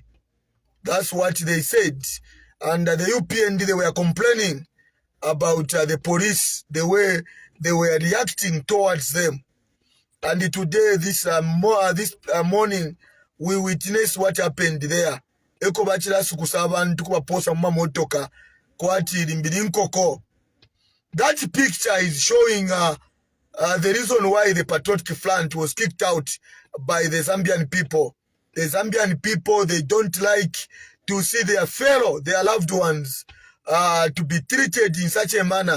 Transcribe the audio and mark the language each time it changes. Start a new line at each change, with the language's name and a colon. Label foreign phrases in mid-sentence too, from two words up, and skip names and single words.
English: That's what they said. And the UPND, they were complaining about the police, the way they were reacting towards them. And today, this morning, we witnessed what happened there.
Bemba: Eko bachira sukusaba ntukuba posa motoka kwati limbilinkoko.
English: That picture is showing the reason why the Patriotic Front was kicked out by the Zambian people. The Zambian people, they don't like to see their fellow, their loved ones, to be treated in such a manner.